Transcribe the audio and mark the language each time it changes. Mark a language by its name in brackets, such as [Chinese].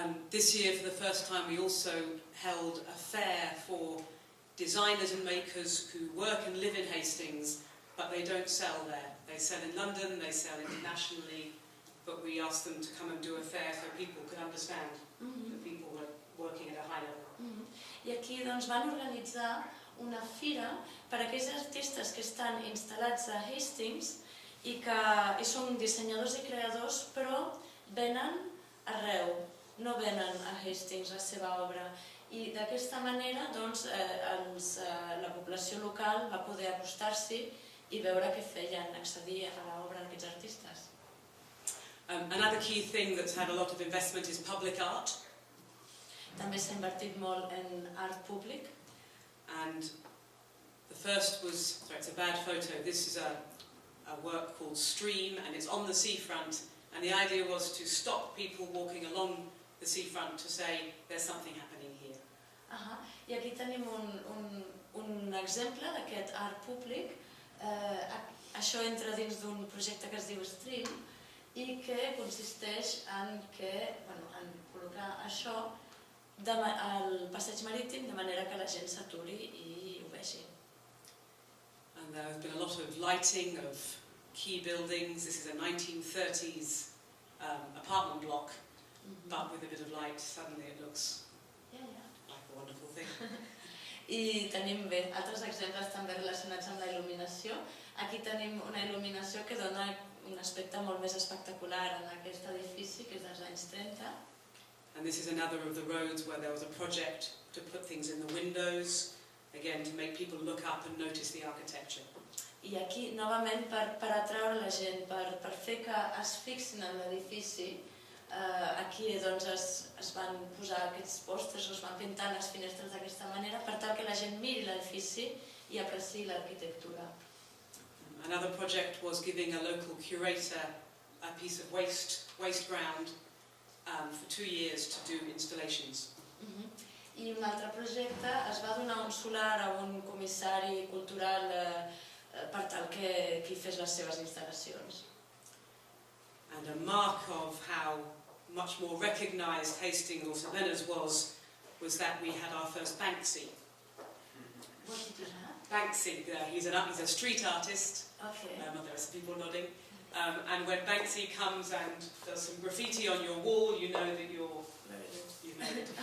[English] This year, for the first time, we also held a fair for designers and makers who work and live in Hastings, but they don't sell there. They sell in London, they sell internationally, but we asked them to come and do a fair so people could understand that people were working at a high level. [Catalan] I aquí doncs, van organitzar una fira per a aquells artistes que estan instal·lats a Hastings i que són dissenyadors i creadors, però venen arreu, no venen a Hastings la seva obra. I d'aquesta manera doncs, la població local va poder acostar-s'hi i veure què feien, accedir a l'obra d'aquests artistes. [English] Another key thing that's had a lot of investment is public art. [Catalan] També s'ha invertit molt en art públic. [English] And the first was, sorry, it's a bad photo, this is a work called Stream, and it's on the seafront, and the idea was to stop people walking along the seafront to say there's something happening here. [Catalan] I aquí tenim un exemple d'aquest art públic. Això entra dins d'un projecte que es diu Stream i que consisteix en col·locar això al passeig marítim de manera que la gent s'aturi i ho vegi. [English] And there has been a lot of lighting of key buildings. This is a 1930s apartment block, but with a bit of light, suddenly it looks like a wonderful thing. [Catalan] I tenim altres exemples també relacionats amb la il·luminació. Aquí tenim una il·luminació que dona un aspecte molt més espectacular en aquest edifici, que és dels anys 30. [English] And this is another of the roads where there was a project to put things in the windows, again to make people look up and notice the architecture. [Catalan] I aquí, novament, per atraure la gent, per fer que es fixin en l'edifici, aquí es van posar aquests pòsters, es van pintar les finestres d'aquesta manera per tal que la gent miri l'edifici i apreciï l'arquitectura. [English] Another project was giving a local curator a piece of waste ground for 2 years to do installations. [Catalan] I un altre projecte es va donar un solar a un comissari cultural per tal que hi fes les seves instal·lacions. [English] And a mark of how much more recognised Hastings or St Leonards was that we had our first Banksy. What did you have? Banksy, he's a street artist. Okay. There are some people nodding. And when Banksy comes and does some graffiti on your wall, you know that you've made it.